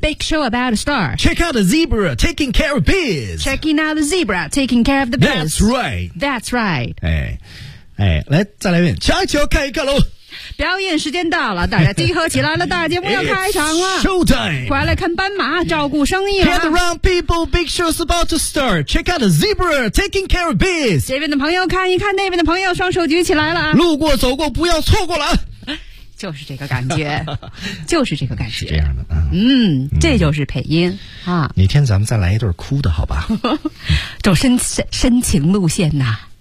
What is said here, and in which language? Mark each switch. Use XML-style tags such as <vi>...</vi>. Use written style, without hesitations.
<en>Big show about to start. Check out the zebra taking care of biz. Checking out the zebra taking care of the biz. That's right. That's right.</en> <zh>哎，来，再来一遍，瞧一瞧，看一看喽。表演时间到了，大家集合起来了，大节目要开场了。</zh> <en>Showtime，</en> <zh>快来看斑马，照顾生意了。</zh> <en>Gather round people, big show's about to start. Check out the zebra taking care of biz.</en> <zh>这边的朋友看一看，那边的朋友双手举起来了。路过走过，不要错过了。就是这个感觉，就是这个感觉，是这样的啊。嗯，这就是配音、嗯、啊。哪天咱们再来一对哭的好吧？走深情路线呐、啊。</zh>